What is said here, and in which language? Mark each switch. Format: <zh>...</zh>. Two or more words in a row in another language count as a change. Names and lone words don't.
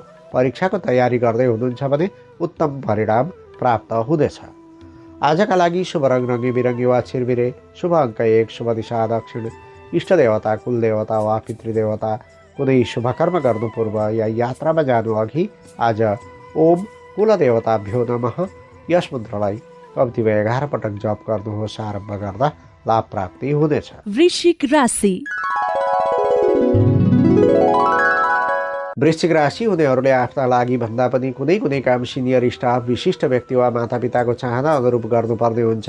<ne>परीक्षाको तयारी गर्दै हुनुहुन्छ भने उत्तम परिणाम प्राप्त हुनेछ। आजका लागि शुभ रङ रङ्गी बिरङ्गी वा छिरबिरे, शुभ अङ्क 1, शुभ दिशा दक्षिण, इष्ट देवता कुलदेवता वा पितृदेवता। कुनै शुभ कर्म गर्नु पूर्व या यात्रामा जानु अघि आज</ne> <sa>ओम कुलदेवताभ्यो नमः</sa> <ne>यस मन्त्रलाई कम्तीमा 11 पटक जप गर्नुहोस्। आरम्भ गर्दा लाभ प्राप्ति हुनेछ। वृश्चिक राशि। वृश्चिक राशि हुनेहरूले आफ्ना लागि भन्दा पनि कुनै काम</ne> <en>senior staff,</en> <ne>विशिष्ट व्यक्ति वा मातापिताको चाहना अनुरूप गर्नुपर्ने हुन्छ।</ne>